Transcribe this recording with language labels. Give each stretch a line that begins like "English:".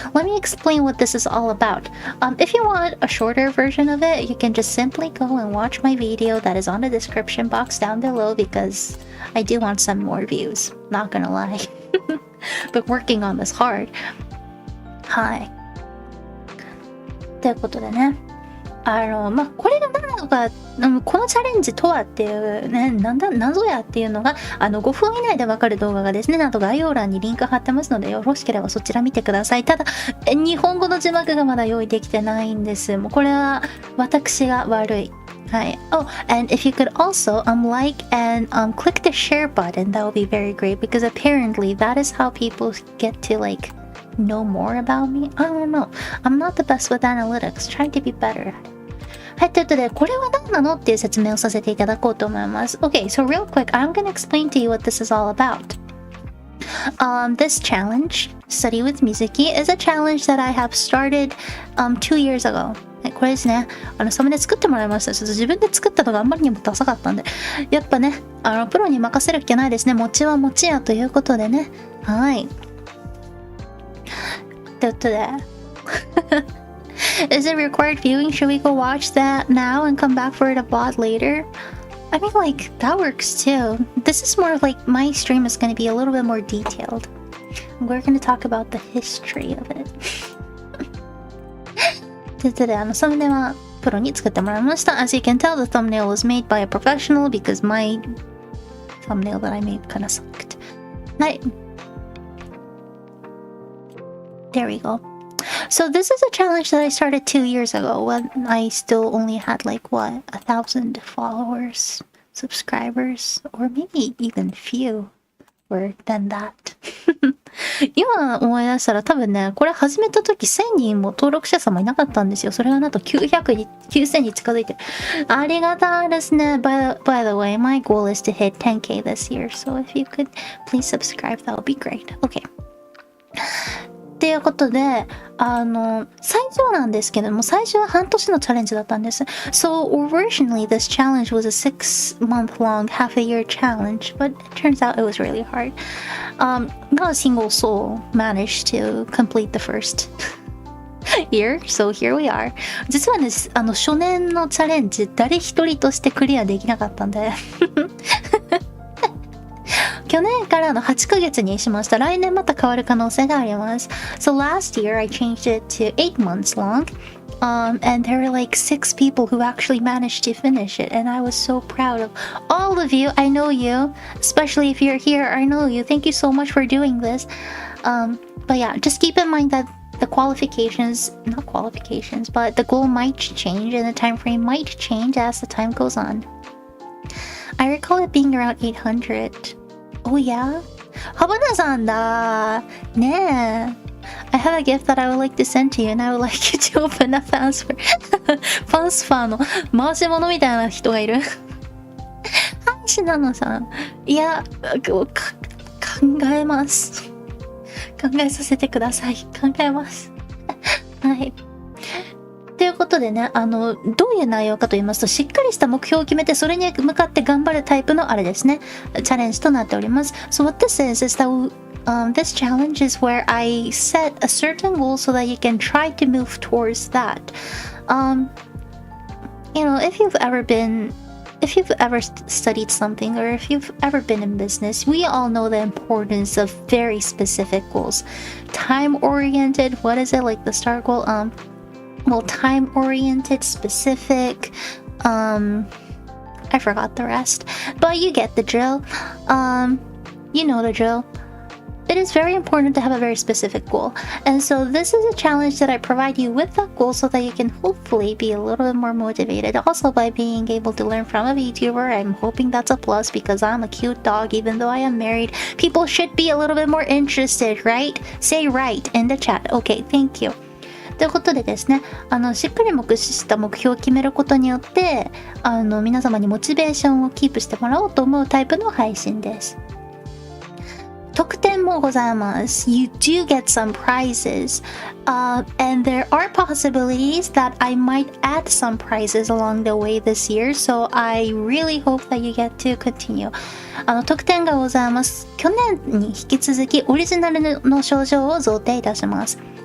English: Let me explain what this is all about. If you want a shorter version of it, you can just simply go and watch my video that is on the description box down below because I do want some more views. Not gonna lie. But working on this hard. Hi.
Japanese: ということでね。これが何なのか、このチャレンジとはっていうね、謎やっていうのが、5分以内でわかる動画がですね、なんと概要欄にリンク貼ってますので、よろしければそちら見てください。ただ、日本語の字幕がまだ用意できてないんです。もうこれは私が悪い。はい。
English: Oh, and if you could also like and click the share button, that would be very great because apparently that is how people get to like know more about me. I don't know. I'm not the best with analytics. Trying to be better at it.
Japanese: はい、ということで、これは何なのっていう説明をさせていただこうと思います。
English: Okay, so real quick, I'm going to explain to you what this is all about. This challenge, Study with Mizuki, is a challenge that I have started 2 years ago.
Japanese: これですね。サムネ作ってもらいました。ちょっと自分で作ったのがあんまりにもダサかったんで。やっぱね、プロに任せるっきゃないですね。餅は餅やということでね。はい。ということで。
English: Is it required viewing? Should we go watch that now and come back for it a bot later? I mean, like, that works too. This is more like my stream is going to be a little bit more detailed. We're going to talk about the history of it.
Japanese: ということで、サムネはプロに作ってもらいました。
English: As you can tell, the thumbnail was made by a professional because my thumbnail that I made kind of sucked.
Japanese: はい。
English: There we go. So this is a challenge that I started 2 years ago when I still only had like what, 1,000 followers, subscribers, or maybe even fewer than that.
Japanese: 今思い出したら多分ね、これ始めた時1000人も登録者様いなかったんですよ。それがなんと9000に近づいてる。ありがたいですね。
English: By the way, my goal is to hit 10k this year. So if you could please subscribe, that would be great. Okay.
Japanese: っていうことで、最初なんですけども、最初は半年のチャレンジだったんです。
English: So originally this challenge was a 6-month-long, half-a-year challenge, but it turns out it was really hard. Not a single soul managed to complete the first year, so here we are.
Japanese: 実はね、初年のチャレンジ、誰一人としてクリアできなかったんで。去年からの8ヶ月にしました。来年また変わる可能性があります。
English: So last year I changed it to 8 months long. And there were like 6 people who actually managed to finish it. And I was so proud of all of you. I know you. Especially if you're here, I know you. Thank you so much for doing this. But yeah, just keep in mind that the not qualifications, but the goal might change and the time frame might change as the time goes on. I recall it being around 800.Oh yeah?
Japanese: ハバナさんだねえ。
English: I have a gift that I would like to send to you and I would like you to open a transfer.
Japanese: パンスファーの回し物みたいな人がいる。はい、シナノさん。いや、考えます。考えさせてください。考えます。はい。ということでね、どういう内容かと言いますと、しっかりした目標を決めて、それに向かって頑張るタイプのあれですね、チャレンジとなっております。
English: So what this is that this challenge is where I set a certain goal so that you can try to move towards that. You know, if you've ever studied something or if you've ever been in business, we all know the importance of very specific goals. Time-oriented, what is it, like the STAR goal? Well, time-oriented, specific, I forgot the rest, but you get the drill. You know the drill. It is very important to have a very specific goal. And so this is a challenge that I provide you with that goal so that you can hopefully be a little bit more motivated. Also by being able to learn from a VTuber, I'm hoping that's a plus because I'm a cute dog even though I am married. People should be a little bit more interested, right? Say right in the chat. Okay, thank you.
Japanese: ということでですね、しっかりした目標を決めることによって、皆様にモチベーションをキープしてもらおうと思うタイプの配信です。特典もございます。
English: You do get some prizes, and there are possibilities that I might add some prizes along the way this year, so I really hope that you get to continue.
Japanese: 特典がございます。去年に引き続きオリジナルの賞状を贈呈いたします。